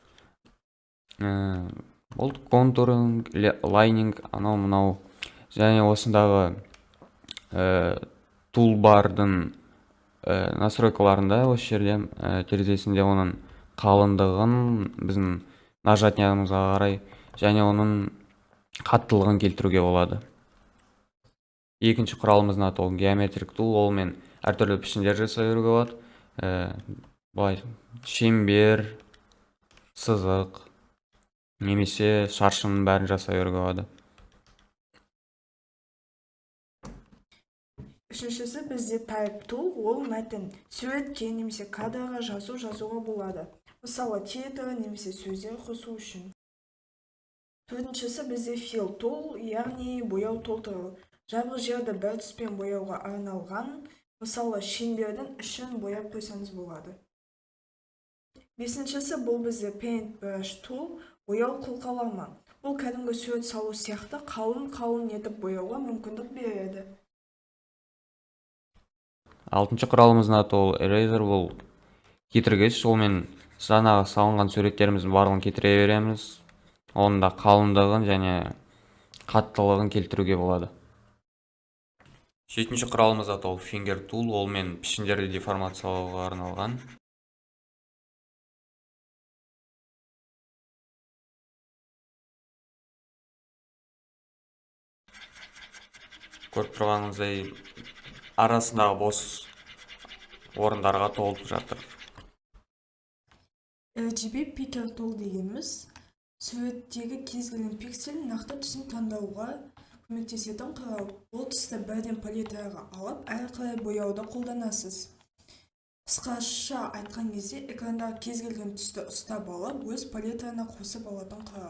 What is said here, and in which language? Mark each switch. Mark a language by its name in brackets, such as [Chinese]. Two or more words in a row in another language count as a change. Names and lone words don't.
[Kazakh] Ол контуринг, лайнинг, анау мынау және осындағы тулбардың настройкаларында осы жерде терезесінде оның қалыңдығын біздің нажатиямызға қарай және оның қаттылығын келтіруге болады. Екінші құралымыздың аты ол [English] geometric tool, [Kazakh] олмен әртүрлі пішіндер жасай беруге болады. Былай шеңбер, сызық немесе шаршының бәрін жасай беруге болады. Үшіншісі бізде [English] type tool, [Kazakh] ол мәтін суретке немесе кадрға жазуға болады. Мысалы титр немесе сөздер қосу үшін. Төртіншісі бізде [English] fill tool, [Kazakh] яғни бояу толтыру. Жабық жерді бір түспен бояуға арналған, мысалы шеңбердің ішін бояп қойсаңыз болады. Бесіншісі бұл бізде [English] paintbrush tool, [Kazakh] бояу қолқалама. Бұл кәдімгі сурет салу сияқты қалың етіп бояуға мүмкіндік береді. Алтыншы құралымыздың аты ол eraser, бұл кетіргіш, олмен жаңағы салынған суреттеріміздің барлығын кетіре береміз. Оның да қалыңдығын және қаттылығын келтіруге болады. Жетінші құралымыз аты ол [English] finger tool, [Kazakh] олмен пішіндерді деформациялауға арналған. Көріп тұрғаныңыздай арасындағы бос орындарға толып жатыр. [English] RGB picker tool [Kazakh] дегеніміз суреттегі кез келген пиксель нақты түсін таңдауға көмектесетін құрал. Бұл түсті бірден палитраға алып, әрі қарай бояуды қолданасыз. Қысқаша айтқан кезде экрандағы кез келген түсті ұстап алып, өз палитраны қосып алатын құрал.